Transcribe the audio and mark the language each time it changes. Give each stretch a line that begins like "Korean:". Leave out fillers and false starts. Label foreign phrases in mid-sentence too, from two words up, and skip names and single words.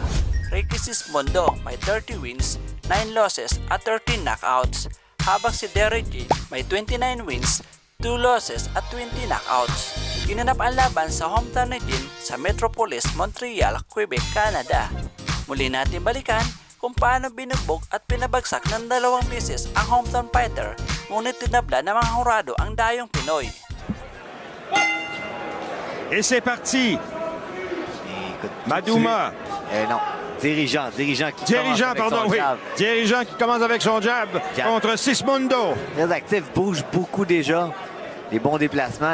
Filipino: Ricky Sismondo may 30 wins, 9 losses at 13 knockouts, habang si Derek Jean may 29 wins, 2 losses at 20 knockouts. Ginanap ang laban sa hometown ni Jean sa Metropolis, Montreal, Quebec, Canada. Muli natin balikan kung paano binugbog at pinabagsak ng 2 beses ang
English: hometown fighter,
Filipino: ngunit tinabla ng mga hurado ang dayong Pinoy.
French: Et c'est parti. Madouma. Non. Dirigeant qui commence avec son jab contre Sismondo. Très actif, bouge beaucoup déjà. Des bons déplacements.